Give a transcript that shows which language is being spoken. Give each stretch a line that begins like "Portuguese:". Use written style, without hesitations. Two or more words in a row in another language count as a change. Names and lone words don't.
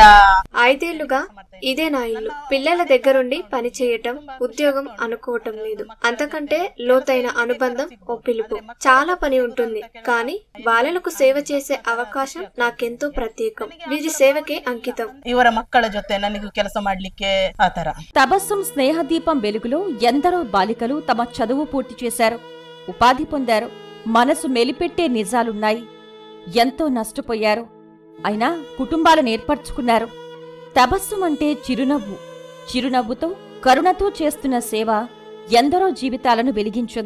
Telugu: 5 ఏళ్లుగా ఇదే నా ఇల్లు. పిల్లల దగ్గరుండి పని చేయటం, ఉద్యోగం అనుకోవటం లేదు. అంతకంటే లోతైన అనుబంధం ఓ పిలుపు. చాలా పని ఉంటుంది, కానీ బాలలకు సేవ చేసే అవకాశం నాకెంతో ప్రత్యేకం. వీరి సేవకే అంకితం.
Kannada: ಇವರ ಮಕ್ಕಳ ಜೊತೆ ನನಗೆ ಕೆಲಸ ಮಾಡ್ಲಿಕ್ಕೆ ಆತರ.
Telugu: తబస్సుం స్నేహదీపం వెలుగులో ఎందరో బాలికలు తమ చదువు పూర్తి చేశారు, ఉపాధి పొందారు. మనసు మెలిపెట్టే నిజాలున్నాయి. ఎంతో నష్టపోయారు, అయినా కుటుంబాలను ఏర్పరచుకున్నారు. తబస్సుం అంటే చిరునవ్వు. చిరునవ్వుతో కరుణతో చేస్తున్న సేవ ఎందరో జీవితాలను వెలిగించింది.